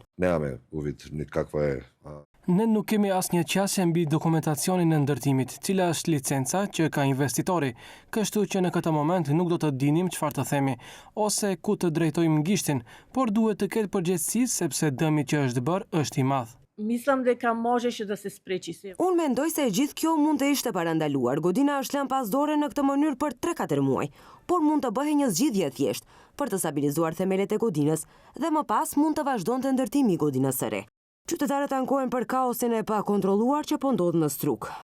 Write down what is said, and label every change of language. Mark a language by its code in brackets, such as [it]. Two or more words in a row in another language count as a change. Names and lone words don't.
[mk] Немаме увид ни каква е. [sq] Ne nuk kemi asnjë qasje mbi dokumentacionin e ndërtimit, cila është licenca që ka investitori, kështu që në këtë moment nuk do të dinim çfarë të themi ose ku të drejtojmë gishtin, por duhet të ketë përgjegjësi sepse dëmi që është bërë është i madh. [mk] Мислим дека можеше да се спречи се. [sq] Unë mendoj se gjithë kjo mund të ishte parandaluar. Godina është lënë pas dore në këtë mënyrë për 3-4 muaj, por mund të bëhej një zgjidhje thjesht për të stabilizuar themelet e godinës dhe më pas mund të vazhdonte ndërtimi i godinës së re. Qytetarët ankohen për kaosin e pakontrolluar që po ndodh në Strug.